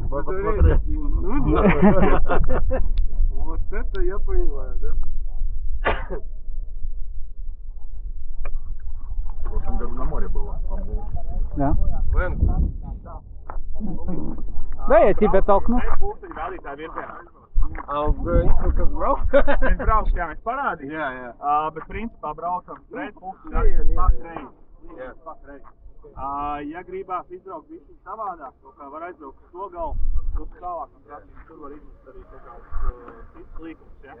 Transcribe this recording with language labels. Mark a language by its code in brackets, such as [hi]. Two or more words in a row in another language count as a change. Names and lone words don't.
[ru] Мы посмотрели. Вот это я понимаю, да? В прошлом году на море было. Да. Вен. Да, я тебя толкну. [lv] Kas brauc? Mēs braucam, jā, mēs parādījām. Jā, jā. Bet principā braucam pret pulksteni Jā. Ja gribās izbraukt visu savādāk, kaut kā var aizbraukt uz to galu, uz tālāk un prasīt, tur var izbraukt arī kaut kāds cits līkums, ja?